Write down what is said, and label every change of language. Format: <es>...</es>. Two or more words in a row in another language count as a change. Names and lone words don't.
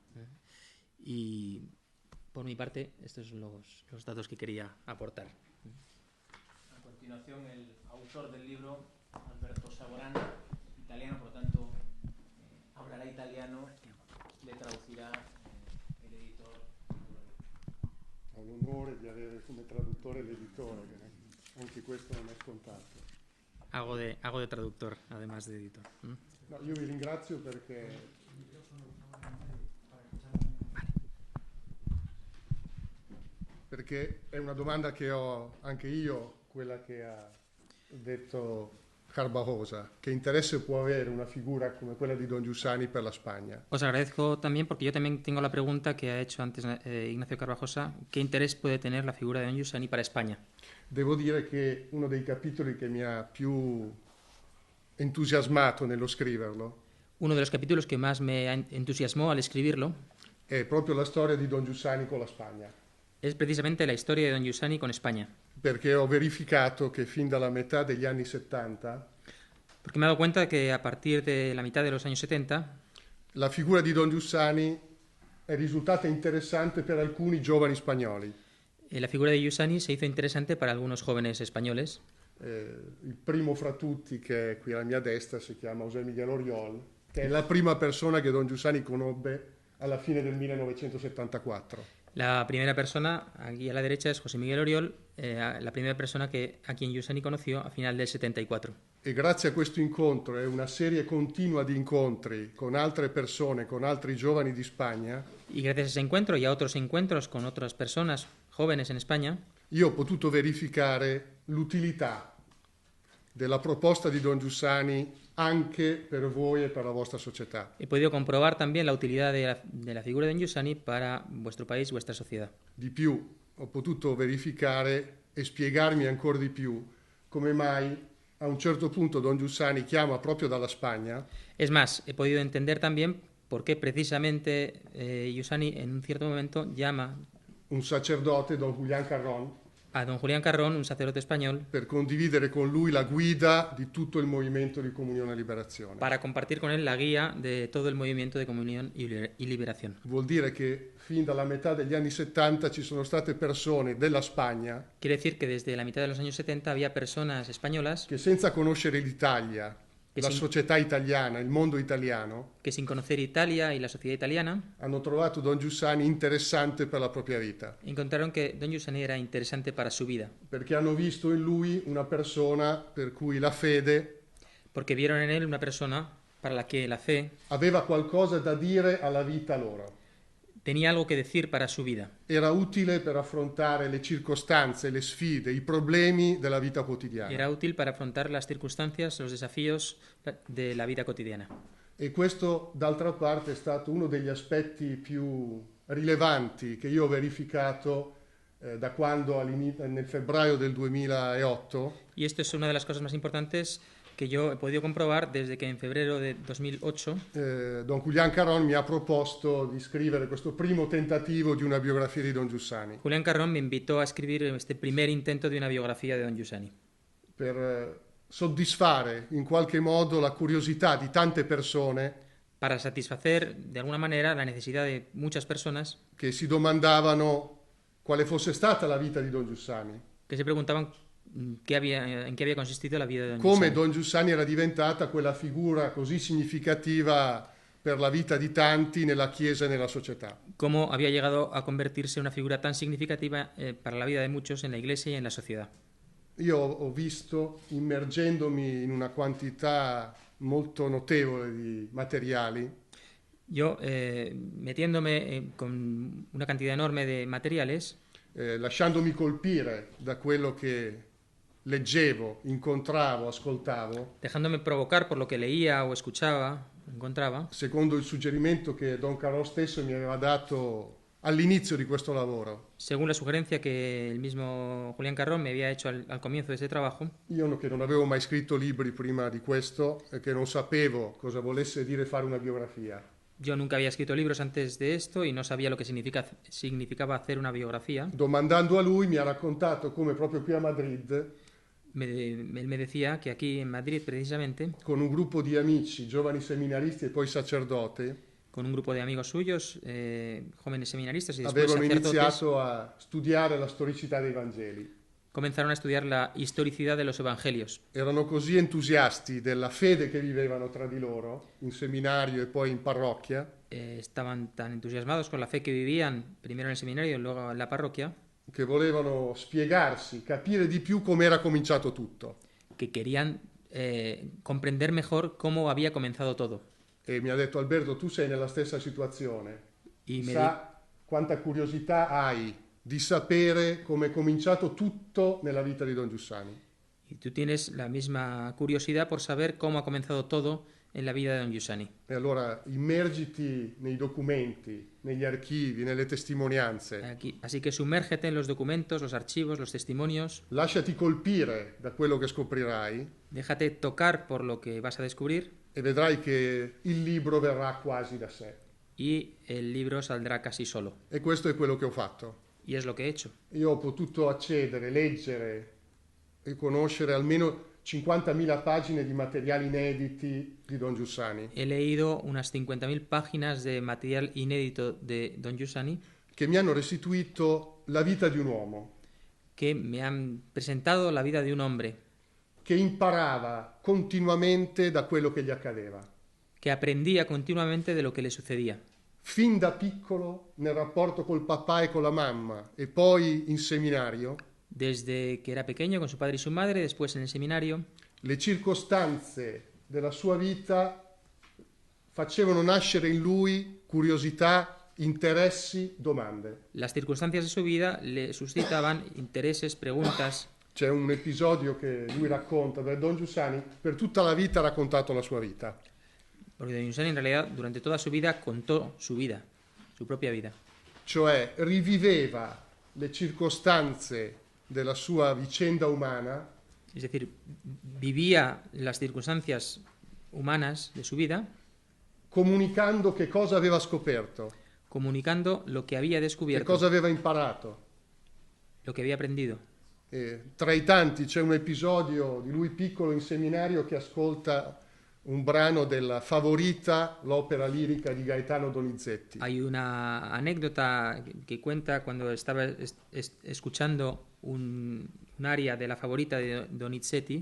<es>Y por mi parte, estos son los datos que quería aportar. A continuación, el autor del libro, Alberto Savorana, italiano, por lo tanto, hablará italiano, le traducirá el editor.</es> <it>Ho l'onore di avere come traduttore l'editore, che anche questo non è scontato.</it> <es>Hago de traductor, además de editor.</es> <it>No, io vi ringrazio perché è una domanda che ho anche io, quella che ha detto Carvajosa.</it> <es>¿Qué interés puede haber una figura como</es> <it>quella di Don Giussani per la Spagna?</it> <es>Os agradezco también, porque yo también tengo la pregunta que ha hecho antes Ignacio Carvajosa: ¿qué interés puede tener la figura de Don Giussani para España?</es> <it>Devo dire che uno dei capitoli che mi ha più entusiasmato nello scriverlo,</it> <es>uno de los capítulos que más me entusiasmó al escribirlo,</es> <it>è proprio la storia di Don Giussani con la Spagna.</it> <es>Es precisamente la historia de Don Giussani con España.</es> <it>Perché ho verificato che fin dalla metà degli anni 70</it> <es>Porque me he dado cuenta que a partir de la mitad de los años 70</es> <it>la figura di Don Giussani è risultata interessante per alcuni giovani spagnoli.</it> <es>la figura de Giussani se hizo interesante para algunos jóvenes españoles.</es> <it>Il primo fra tutti, che è qui alla mia destra, si chiama José Miguel Oriol, che è la prima persona che Don Giussani conobbe alla fine del 1974.</it> <es>La primera persona, aquí a la derecha, es José Miguel Oriol, la primera persona a quien Giussani conoció a final del 74.</es> <it>E grazie a questo incontro e una serie continua di incontri con altre persone, con altri giovani di Spagna,</it> <es>Y gracias a ese encuentro y a otros encuentros con otras personas jóvenes en España,</es> <it>io ho potuto verificare l'utilità della proposta di Don Giussani anche per voi e per la vostra società.</it> <es>he podido comprobar también la utilidad de la figura de Giussani para vuestro país, vuestra sociedad.</es> <it>Di più, ho potuto verificare e spiegarmi ancora di più come mai a un certo punto Don Giussani chiama proprio dalla Spagna</it> <es>Es más, he podido entender también por qué precisamente Giussani en un cierto momento llama</es> <it>un sacerdote, Don Julián Carrón,</it> <es>a don Julián Carrón, un sacerdote español,</es> <it>per condividere con lui la guida di tutto il movimento di Comunione e Liberazione.</it> <es>para compartir con él la guía de todo el movimiento de comunión y liberación.</es> <it>Vuol dire che fin dalla metà degli anni 70 ci sono state persone della Spagna</it> <es>Quiere decir que desde la mitad de los años 70 había personas españolas</es> <it>che senza conoscere l'Italia, Che la</it> <es>sin-</es> <it>società italiana, il mondo italiano,</it> <es>que sin conocer Italia y la sociedad italiana</es> <it>hanno trovato Don Giussani interessante per la propria vita,</it> <es>encontraron que don Giussani era interesante para su vida,</es> <it>perché hanno visto in lui una persona per cui la fede</it> <es>porque vieron en él una persona para la que la fe</es> <it>aveva qualcosa da dire alla vita loro.</it> <es>tenía algo que decir para su vida.</es> <it>Era utile per affrontare le circostanze, le sfide, i problemi della vita quotidiana.</it> <es>Era útil para afrontar las circunstancias, los desafíos de la vida cotidiana.</es> <it>E questo, d'altra parte, è stato uno degli aspetti più rilevanti che io ho verificato da quando nel febbraio del 2008</it> <es>Y esto es una de las cosas más importantes que yo he podido comprobar desde que en febrero de 2008</es> <it>Don Julián Carrón mi ha proposto di scrivere questo primo tentativo di una biografia di Don Giussani</it> <es>Julián Carrón me invitó a escribir este primer intento de una biografía de don Giussani</es> <it>per soddisfare in qualche modo la curiosità di tante persone</it> <es>para satisfacer de alguna manera la necesidad de muchas personas</es> <it>che si domandavano quale fosse stata la vita di Don Giussani,</it> <es>que se preguntaban en qué había consistido la vida de don</es> <it>come</it> <es>Giussani.</es> <it>Don Giussani era diventata quella figura così significativa per la vita di tanti nella Chiesa e nella società.</it> <es>Cómo había llegado a convertirse en una figura tan significativa para la vida de muchos en la Iglesia y en la sociedad.</es> <it>Io ho visto, immergendomi in una quantità molto notevole di materiali,</it> <es>Yo, metiéndome con una cantidad enorme de materiales,</es> <it>lasciandomi colpire da quello che leggevo, incontravo, ascoltavo,</it> <es>dejándome provocar por lo que leía o escuchaba, encontraba,</es> <it>secondo il suggerimento che Don Carlo stesso mi aveva dato all'inizio di questo lavoro.</it> <es>según la sugerencia que el mismo Julián Carrón me había hecho al comienzo de ese trabajo.</es> <it>Io che non avevo mai scritto libri prima di questo e che non sapevo cosa volesse dire fare una biografia.</it> <es>Yo nunca había escrito libros antes de esto y no sabía lo que significaba hacer una biografía.</es> <it>Domandando a lui mi ha raccontato come proprio qui a Madrid,</it> <es>Él me decía que aquí en Madrid, precisamente,</es> <it>con un gruppo di amici, giovani seminaristi e poi sacerdoti,</it> <es>con un grupo de amigos suyos, jóvenes seminaristas y después</es> <it>avevano</it> <es>sacerdotes,</es> <it>iniziato a studiare la storicità dei Vangeli.</it> <es>comenzaron a estudiar la historicidad de los evangelios.</es> <it>Erano così entusiasti della fede che vivevano tra di loro, in seminario e poi in parrocchia,</it> <es>Estaban tan entusiasmados con la fe que vivían, primero en el seminario y luego en la parroquia,</es> <it>che volevano spiegarsi, capire di più come era cominciato tutto.</it> <es>que querían comprender mejor cómo había comenzado todo.</es> <it>E mi ha detto: Alberto, tu sei nella stessa situazione.</it> <es>Y me</es> <it>Sa quanta curiosità hai di sapere come è cominciato tutto nella vita di Don Giussani.</it> <es>Y tú tienes la misma curiosidad por saber cómo ha comenzado todo en la vida de don Giussani.</es> <it>E allora immergiti nei documenti, negli archivi, nelle testimonianze.</it> <es>Así que sumérgete en los documentos, los archivos, los testimonios.</es> <it>Lasciati colpire da quello che scoprirai</it> <es>Déjate tocar por lo que vas a descubrir</es> <it>e vedrai che il libro verrà quasi da sé.</it> <es>y el libro saldrá casi solo.</es> <it>E questo è quello che ho fatto.</it> <es>Y es lo que he hecho.</es> <it>Io ho potuto accedere, leggere e conoscere almeno 50.000 pagine di materiali inediti di Don Giussani,</it> <es>He leído unas 50.000 páginas de material inédito de Don Giussani</es> <it>che mi hanno restituito la vita di un uomo</it> <es>que me han presentado la vida de un hombre</es> <it>che imparava continuamente da quello che gli accadeva.</it> <es>que aprendía continuamente de lo que le sucedía.</es> <it>Fin da piccolo nel rapporto col papà e con la mamma e poi in seminario,</it> <es>Desde que era pequeño con su padre y su madre, después en el seminario,</es> <it>le circostanze della sua vita facevano nascere in lui curiosità, interessi, domande.</it> <es>las circunstancias de su vida le suscitaban intereses, preguntas.</es> <it>C'è un episodio che lui racconta, per Don Giussani per tutta la vita ha raccontato la sua vita.</it> <es>Porque Don Giussani en realidad durante toda su vida contó su vida, su propia vida.</es> <it>Cioè riviveva le circostanze della sua vicenda umana</it> <es>Es decir, vivía las circunstancias humanas de su vida,</es> <it>comunicando che cosa aveva scoperto,</it> <es>comunicando lo que había</es> <it>che</it> <es>descubierto,</es> <it>cosa aveva imparato.</it> <es>lo que había aprendido.</es> <it>Tra i tanti c'è un episodio di lui piccolo in seminario che ascolta un brano della Favorita, l'opera lirica di Gaetano Donizetti.</it> <es>Hay una anécdota que cuenta cuando estaba escuchando un aria de la favorita de Donizetti,</es>